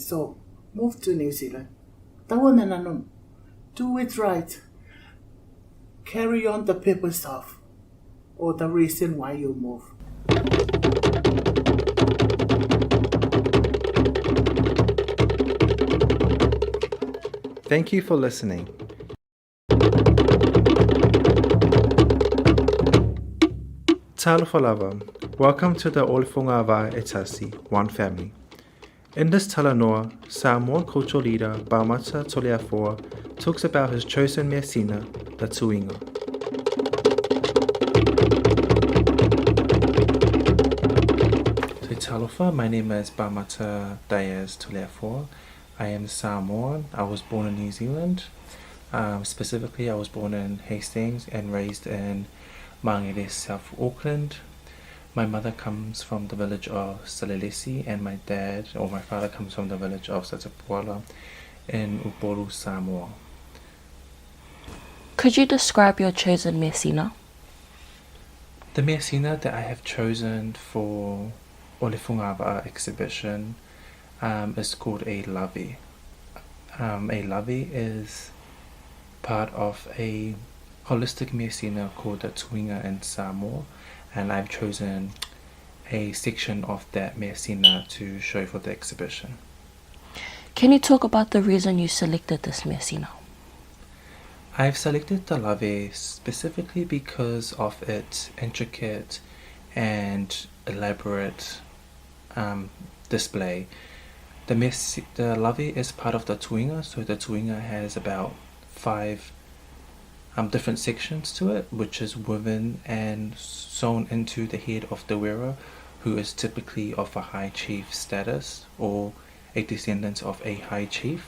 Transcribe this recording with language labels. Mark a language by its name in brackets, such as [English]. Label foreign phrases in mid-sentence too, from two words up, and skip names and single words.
[English] So move to New Zealand. Do it right. Carry on the purpose of, or the reason why you move. Thank you for listening. [Samoan] Talofa lava. [English] Welcome to the Olifunga Wā Etasi, One Family. In this talanoa, Samoan cultural leader Baumata Toleafoa talks about his chosen [Samoan] mea sina, [English] the tuinga. So talofa, my name is Baumata Diaz Toleafoa. I am Samoan. I was born in New Zealand. Specifically, I was born in Hastings and raised in Mangere, South Auckland. My mother comes from the village of Salelesi and my father comes from the village of Satapuala in Upolu, Samoa. Could you describe your chosen [Samoan] mea sina? [English] The [Samoan] mea sina [English] that I have chosen for Olifunga Wā exhibition is called a lavi. A lavi is part of a holistic [Samoan] mea sina [English] called the tuinga in Samoa, and I've chosen a section of that [Samoan] mea sina [English] to show for the exhibition. Can you talk about the reason you selected this [Samoan] mea sina? [English] I've selected the lavi specifically because of its intricate and elaborate display. The lavi is part of the tuinga, so the tuinga has about 5 different sections to it, which is woven and sewn into the head of the wearer, who is typically of a high chief status or a descendant of a high chief.